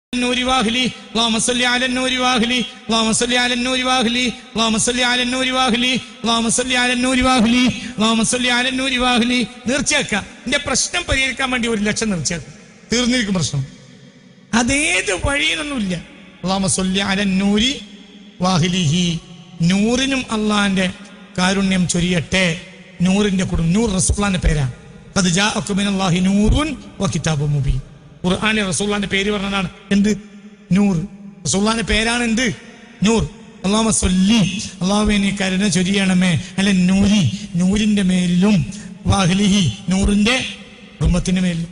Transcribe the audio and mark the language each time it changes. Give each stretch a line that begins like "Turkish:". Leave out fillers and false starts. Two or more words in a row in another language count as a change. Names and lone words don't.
Arabic: النور واهلي اللهم صل على النور واهلي اللهم صل على النور واهلي اللهم صل على النور واهلي اللهم صل على النور واهلي اللهم صل على النور واهلي.
Malayalam: നേർച്ചയാക്കുക. എന്റെ പ്രശ്നം പരിഹരിക്കാൻ വേണ്ടി 1 ലക്ഷം നേർച്ചയാക്കുക. തീർന്നിരിക്കും പ്രശ്നം. അതേത് വഴിയിലൊന്നുമില്ല.
Arabic: اللهم صل على النور واهله.
Malayalam: നൂറിനും അള്ളാന്റെ കാരുണ്യം ചൊരിയട്ടെ. നൂറിന്റെ കുടുംബം, നൂർ റസൂലുള്ളാഹിന്റെ പേരാണ്.
Arabic: قد جاءكم من الله نور وكتاب مبين.
Malayalam: ഖുർആനിൽ റസൂലുള്ളാഹിന്റെ പേര് പറഞ്ഞതാണ് എന്ത്? നൂർ. റസൂലുള്ളാഹിന്റെ പേരാണ് എന്ത്? നൂർ.
Arabic: اللهم صل,
Malayalam: അല്ലാഹുവേ നീ കരുണ ചൊരിയണമേ
Arabic: على النور,
Malayalam: നൂരിന്റെ മേലിലും വാഹ്ലിഹി, നൂറിന്റെ കുടുംബത്തിന്റെ മേലിലും.